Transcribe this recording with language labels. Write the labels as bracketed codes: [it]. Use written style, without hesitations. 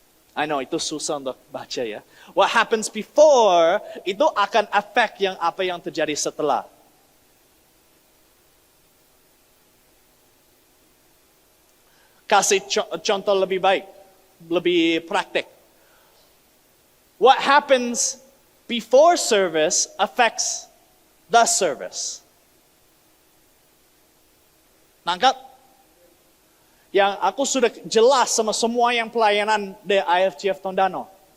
[en] I know, [id] itu susah untuk baca ya. [en] What happens before, [id] itu akan affect apa yang terjadi setelah. Kasih contoh lebih baik, lebih praktik. [en] What happens before service affects the service. [id] Nangkap? Yang aku sudah jelas sama semua yang pelayanan di IFGF Tondano.